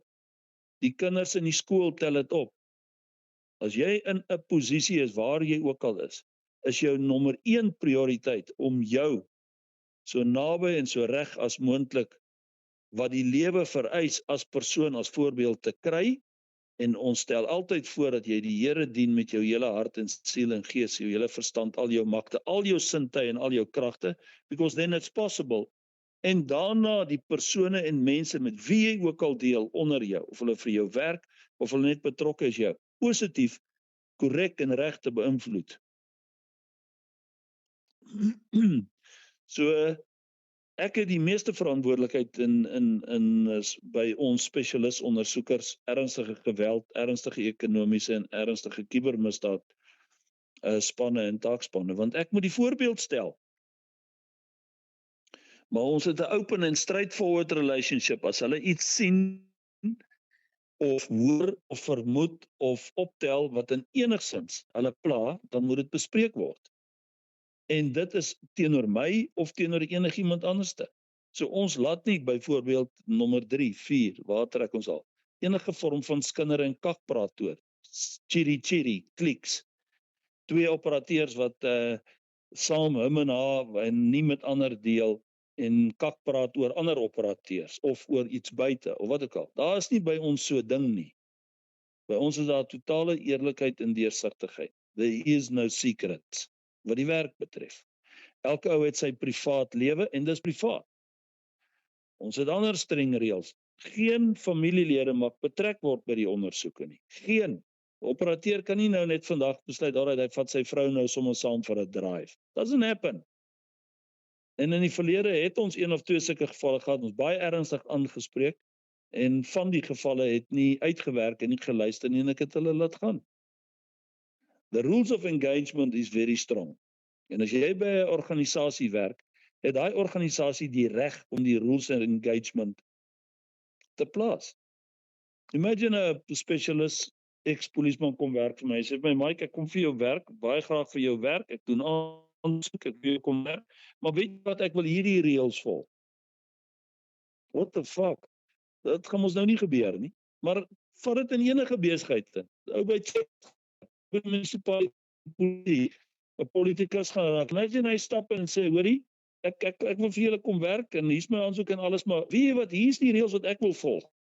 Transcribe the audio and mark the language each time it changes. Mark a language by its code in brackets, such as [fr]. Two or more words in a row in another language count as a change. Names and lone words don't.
[af] Die kinders in die skool tel dit op. As jy in 'n posisie is, waar jy ook al is jou nommer 1 prioriteit om jou so naby en so reg as moontlik wat die lewe vereis as persoon, as voorbeeld te kry, en ons stel altyd voor dat jy die Here dien met jou hele hart en siel en gees, jou hele verstand, al jou magte, al jou sintuie en al jou kragte, [en] because then it's possible. [af] En daarna die persone en mense met wie jy ook al deel onder jou, of hulle vir jou werk, of hulle net betrokke is jou, positief, korrek en reg te beïnvloed. So, ek het die meeste verantwoordelikheid by ons spesialis ondersoekers, ernstige geweld, ernstige ekonomiese en ernstige kubermisdaad spanne en taakspanne, want ek moet die voorbeeld stel. Maar ons het 'n [en] open and straightforward relationship. [af] As hulle iets sien of hoor of vermoed of optel wat in enigsins hulle pla, dan moet dit bespreek word. En dit is teenoor my of teenoor enigiemand anderste. So ons laat nie byvoorbeeld nommer 3, 4, waar trek ons al, enige vorm van skinder en kakpraat toe. Chiri, kliks. 2 operateurs wat saam hom en haar en nie met ander deel en kakpraat oor ander operateurs of oor iets buite of wat ook al. Daar is nie by ons so ding nie. By ons is daar totale eerlikheid en deursigtigheid. [en] There is no secret [af] wat die werk betref. Elke ou het sy privaat lewe en dis privaat. Ons het ander streng reëls. Geen familielede mag betrek word by die ondersoeke nie. Geen. Operateur kan nie nou net vandag besluit, alright, hy vat sy vrou nou sommer saam vir 'n drive. [en] Doesn't happen. [af] En in die verlede het ons 1 of 2 sulke gevalle gehad, ons baie ernstig aangespreek, en van die gevalle het nie uitgewerk en nie geluister nie, en ek het hulle laat gaan. [en] The rules of engagement is very strong. [af] En as jy by 'n organisasie werk, het daai organisasie die reg om die [en] rules of engagement [af] te plaas. Imagine 'n spesialis ex-polisieman kom werk vir my. Hy sê vir my, Mike, ek kom vir jou werk, baie graag vir jou werk. Ek doen aansoek, ek wil jou kom werk. Maar weet jy wat, ek wil hierdie reëls volg. [en] What the fuck? [af] Dat gaan ons nou nie gebeur nie. Maar vat dit in enige besigheid in. Ou by munisipaliteit, 'n politikus gaan raak. En hy stap in en sê, hoorie, ek wil vir julle kom werk en hier's my aansoek en alles, maar weet jy wat, hier's die reëls wat ek wil volg.